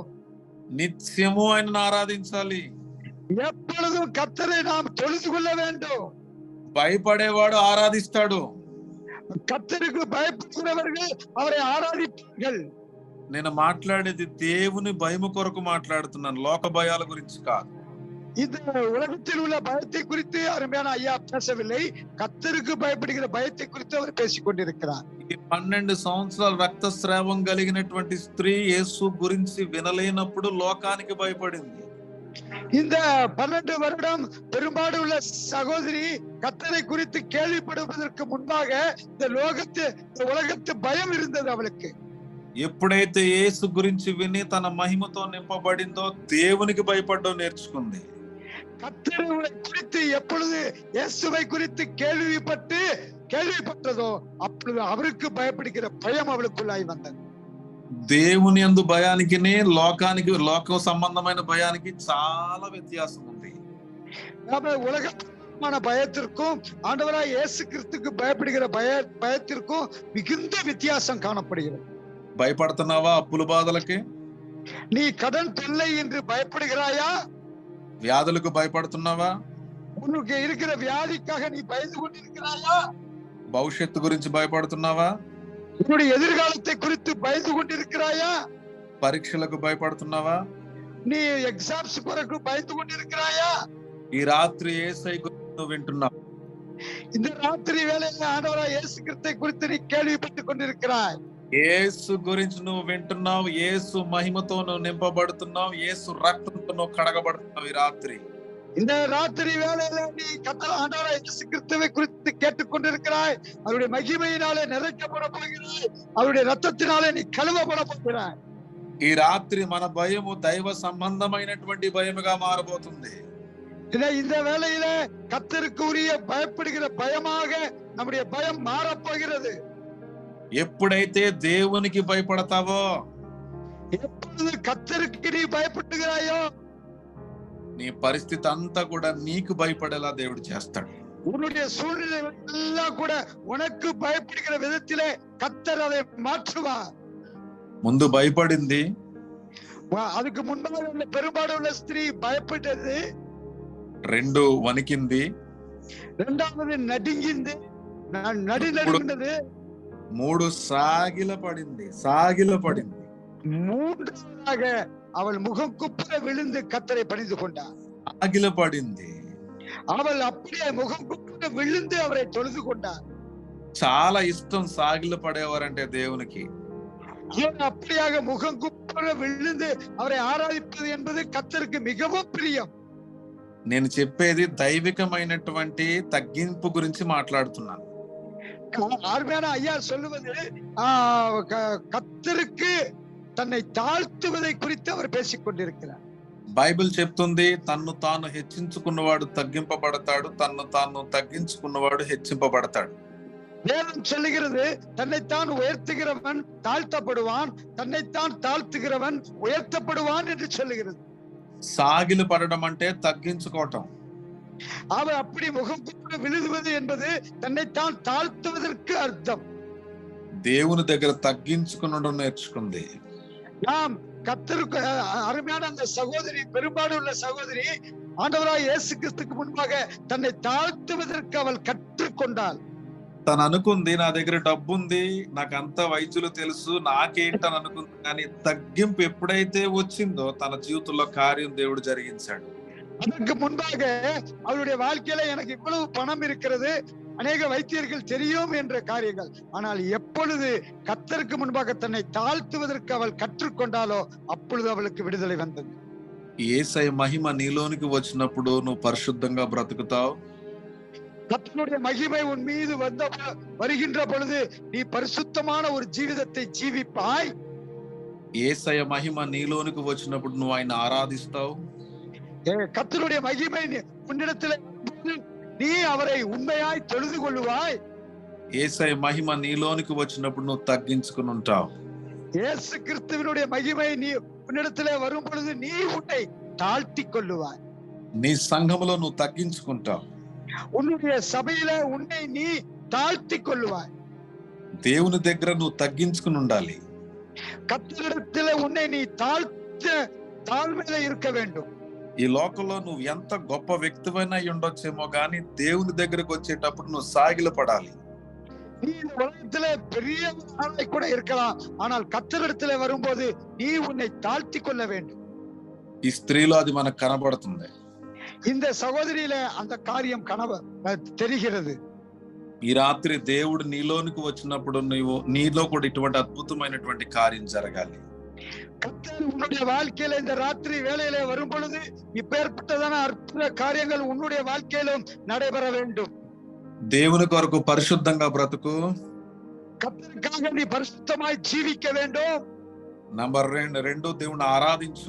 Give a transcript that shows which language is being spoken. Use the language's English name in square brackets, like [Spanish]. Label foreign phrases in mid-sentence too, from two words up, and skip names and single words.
[Telugu] నిత్యము ఆయనను ఆరాధించాలి. [Tamil] எப்பொழுதும் கர்த்தரை நாம் தொழுது கொள்ள வேண்டும். [Telugu] భయపడేవాడు ఆరాధిస్తాడు. [Tamil] கர்த்தருக்கு பயப்படுகிறவர்கள் அவரை ஆராதிப்பார்கள். [Telugu] నేను మాట్లాడేది దేవుని భయము కొరకు మాట్లాడుతున్నాను, లోక భయాల గురించి కాదు. [Tamil] இந்த உலகத்தில் உள்ள பயத்தை குறித்து அருமையான ஐயா பேசவில்லை, கர்த்தருக்கு பயப்படுகிற பயத்தை குறித்து அவர் பேசிக் கொண்டிருக்கிறார். [Telugu] 12 సంవత్సరాల రక్తస్రావం కలిగినటువంటి స్త్రీ యేసు గురించి వినలేనప్పుడు లోకానికి భయపడింది. [Tamil] இந்த 12 வருடம் பெரும்பாடு உள்ள சகோதரி கர்த்தரை குறித்து கேள்விப்படுவதற்கு முன்பாக இந்த உலகத்து பயம் இருந்தது அவளுக்கு. [Telugu] ఎప్పుడైతే యేసు గురించి విని తన మహిమతో నింపబడిందో దేవునికి భయపడడం నేర్చుకుంది. [Tamil] கர்த்தரை குறித்து எப்பொழுது இயேசுவை குறித்து கேள்விப்பட்டதோ அப்பொழுது அவருக்கு பயப்படுகிற பயம் அவளுக்குள்ளாய் வந்தது. [Telugu] దేవుని యందు భయానికి లోక సంబంధమైన భయానికి చాలా వ్యత్యాసం ఉంది. [Tamil] உலகமான பயத்திற்கும் ஆண்டவராய் இயேசு கிறிஸ்துக்கு பயப்படுகிற பயத்திற்கும் மிகுந்த வித்தியாசம் காணப்படுகிறது. [Telugu] భయపడుతున్నావా అప్పుల బాధలకి? [Tamil] நீ கடன் தொல்லை என்று பயப்படுகிறாயா? [Telugu] వ్యాధులకు భయపడుతున్నావా? [Tamil] உனக்கு இருக்கிற வியாதிக்காக நீ பயந்து கொண்டிருக்கிறாயா? [Telugu] భవిష్యత్తు గురించి భయపడుతున్నావా? [Tamil] உன்னுடைய எதிர்காலத்தை குறித்து பயந்து கொண்டிருக்கிறாயா? [Telugu] పరీక్షలకు భయపడుతున్నావా? [Tamil] நீ எக்ஸாம்ஸ் కొరకు பயந்து கொண்டிருக்கிறாயா? [Telugu] ఈ రాత్రి యేసయ్య గురించి వింటున్నావు. [Tamil] இந்த ராத்திரி வேளையில ஆண்டவராய் இயேசு கிறிஸ்துவை குறித்து நீ கேள்விப்பட்டுக் கொண்டிருக்கிறாய். [Telugu] యేసు గురించి నువ్వు వింటున్నావు, యేసు మహిమతో నువ్వు నింపబడుతున్నావు, యేసు రక్తంతో నువ్వు కడగబడుతున్నావు. ఈ రాత్రి [Tamil] இந்த ராத்திரி வேளையில நீ ஆண்டவராகிய இயேசு கிறிஸ்துவை குறித்து கேட்டுக்கொண்டிருக்கிறாய். அவருடைய மகிமையினாலே நிறைக்கப்பட போகிறாய். அவருடைய ரத்தத்தினாலே நீ కలువబడ పోகிறாய். [Telugu] ఈ రాత్రి మన భయము దైవ సంబంధమైనటువంటి భయముగా మారబోతుంది. [Tamil] இந்த வேளையில கர்த்தருக்கு உரிய பயப்படுகிற பயமாக நம்முடைய பயம் மாறப்போகிறது. [Telugu] ఎప్పుడైతే దేవునికి భయపడతావో, [Tamil] எப்பொழுது கர்த்தருக்கு நீ பயப்படுகிறாயோ, [Telugu] నీ పరిస్థితి అంతా కూడా నీకు భయపడేలా దేవుడు చేస్తాడు. [Tamil] உன்னுடைய சூழ்நிலை எல்லாம் கூட உனக்கு பயப்படுகிற விதத்திலே கர்த்தர் அதை மாற்றுவார். [Telugu] ముందు భయపడింది, [Tamil] அதுக்கு முன்பாக உள்ள பெரும்பாடுள்ள ஸ்திரீ பயப்பட்டது. [Telugu] 2 వణికింది, [Tamil] 2வது நடுங்கிంది, நடுநடுங்கினது. [Telugu] 3 సాగిలపడింది. [Tamil] 3வது அவள் முகம் குப்புற விழுந்து கர்த்தரை பணிந்து கொண்டார். [Telugu] సాగిలపడింది. [Tamil] அவள் அப்படியே முகம் குப்புற விழுந்து அவரை தொழுது கொண்டார். [Telugu] చాలా ఇష్టం సాగిలపడేవారంటే దేవునికి. [Tamil] அவன் அப்படியாக முகம் குப்புற விழுந்து அவரை ஆராதிப்பது என்பது கர்த்தருக்கு மிகவும் பிரியம். [Telugu] నేను చెప్పేది దైవికమైనటువంటి తగ్గింపు గురించి మాట్లాడుతున్నాను. [Tamil] அருமையான ஐயா சொல்லுவது கர்த்தருக்கு தன்னை தாழ்த்துவதை குறித்து அவர் பேசிக் கொண்டிருக்கிறார். [Telugu] బైబిల్ చెప్తుంది, తన్ను తాను హెచ్చించుకున్నవాడు తగ్గింపబడతాడు, తన్ను తాను తగ్గించుకున్నవాడు హెచ్చింపబడతాడు. [Tamil] வேதம் சொல்லுகிறது, தன்னைத்தான் உயர்த்துகிறவன் தாழ்த்தப்படுவான், தன்னைத்தான் தாழ்த்துகிறவன் உயர்த்தப்படுவான் என்று சொல்லுகிறது. [Telugu] సాగిలు పడడం అంటే తగ్గించుకోవటం. [Tamil] அவர் அப்படி முகம் குப்புற விழுவது என்பது தன்னைத்தான் தாழ்த்துவதற்கு அர்த்தம். [Telugu] దేవుని దగ్గర తగ్గించుకునడం నేర్చుకుంది. [Tamil] நாம் கர்த்தருக்கு அருமையான அந்த சகோதரி, பெரும்பாடு உள்ள சகோதரி ஆண்டவராகிய இயேசு கிறிஸ்துவுக்கு முன்பாக தன்னை தாழ்த்துவதற்கு அவள் கற்றுக்கொண்டாள். [Telugu] తను అనుకుంది, నా దగ్గర డబ్బు ఉంది, నాకు అంత వైద్యులు తెలుసు, నాకేంటని అనుకుంది. కానీ తగ్గింపు ఎప్పుడైతే వచ్చిందో తన జీవితంలో కార్యం దేవుడు జరిగించాడు. [Tamil] அதற்கு முன்பாக அவளுடைய வாழ்க்கையில எனக்கு இவ்வளவு பணம் இருக்கிறது, அநேக வைத்தியர்கள் தெரியும் என்ற காரியங்கள். ஆனால் எப்பொழுது கர்த்தருக்கு முன்பாக தன்னை தாழ்த்துவதற்கு அவள் கற்றுக்கொண்டாலோ அப்பொழுது அவளுக்கு விடுதலை வந்தது. [Telugu] యేసయ్య మహిమ నీలోనికి వచ్చినప్పుడు నువ్వు పరిశుద్ధంగా బ్రతుకుతావు. [Tamil] கர்த்தருடைய மகிமை உன் மீது வருகின்ற பொழுது நீ பரிசுத்தமான ஒரு ஜீவிதத்தை ஜீவிப்பாய். [Telugu] యేసయ్య మహిమ నీలోనికి వచ్చినప్పుడు నువ్వు ఆయన ఆరాధిస్తావు. [Tamil] கர்த்தருடைய மகிமை உன்னிடத்தில் நீ அவரை உண்மையாய் தொழுது கொள்ளுவாய். [Telugu] యేసయ్య మహిమ నీలోనికి వచ్చినప్పుడు నువ్వు తగ్గించుకుని ఉంటావు. [Tamil] இயேசு கிறிஸ்துவினுடைய மகிமை நீ உன்னிடத்திலே வரும் பொழுது நீ உன்னை தாழ்த்தி கொள்ளுவாய். [Telugu] నీ సంఘములో నువ్వు తగ్గించుకుంటావు. [Tamil] உன்னுடைய சபையில உன்னை நீ தாழ்த்தி கொள்ளுவாய். [Telugu] దేవుని దగ్గర నువ్వు తగ్గించుకుని ఉండాలి. [Tamil] கர்த்தரிடத்திலே உன்னை நீ தாழ்மையில இருக்க வேண்டும். [Telugu] ఈ లోకంలో నువ్వు ఎంత గొప్ప వ్యక్తివైనా ఉండొచ్చేమో గానీ దేవుని దగ్గరకు వచ్చేటప్పుడు నువ్వు సాగిల పడాలి. [Tamil] நீ இந்த உலகத்திலே பெரிய ஆளாய் கூட இருக்கலாம், ஆனால் கர்த்தரிடத்திலே வரும்போது நீ உன்னை தாழ்த்தி கொள்ள வேண்டும். [Telugu] ఈ స్త్రీలో అది మనకు కనబడుతుంది. [Tamil] இந்த சகோதரியில அந்த காரியம் தெரிகிறது. [Telugu] ఈ రాత్రి దేవుడు నీలోనికి వచ్చినప్పుడు నీలో కూడా ఇటువంటి అద్భుతమైనటువంటి కార్యం జరగాలి. [Tamil] கர்த்தர் உன்னுடைய வாழ்க்கையில இந்த ராத்திரி வேளையில வரும் பொழுது இப்பேற்பட்டதான அற்புத காரியங்கள் உன்னுடைய வாழ்க்கையிலும் நடைபெற வேண்டும். [Telugu] దేవుని కొరకు పరిశుద్ధంగా బ్రతుకు. [Tamil] கர்த்தருக்காக நீ பரிசுத்தமாய் ஜீவிக்க வேண்டும். [Telugu] నంబర్ 2 దేవుని ఆరాధించు.